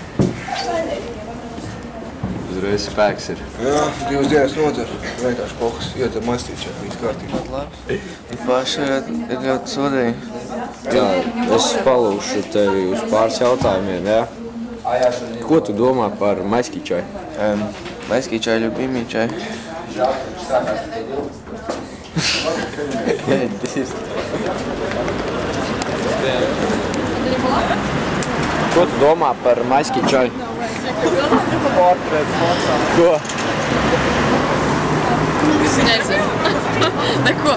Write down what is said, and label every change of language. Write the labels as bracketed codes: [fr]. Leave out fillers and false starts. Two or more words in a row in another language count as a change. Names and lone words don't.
[lv] Uzreiz spēks ir. Jā, 2 dienas nodzer. Vienkārši pohas. Iedzer maisky čaju. Viss kārtībā. Paši ir ļoti sodīgi. Jā, es palūšu tevi uz pāris jautājumiem, jā? Ko tu domā par maisky čaju? [ru] Майский чай, любимый чай. [lv] Ko tu domā par maisky čaju? Ko? Es nezinu. Neko.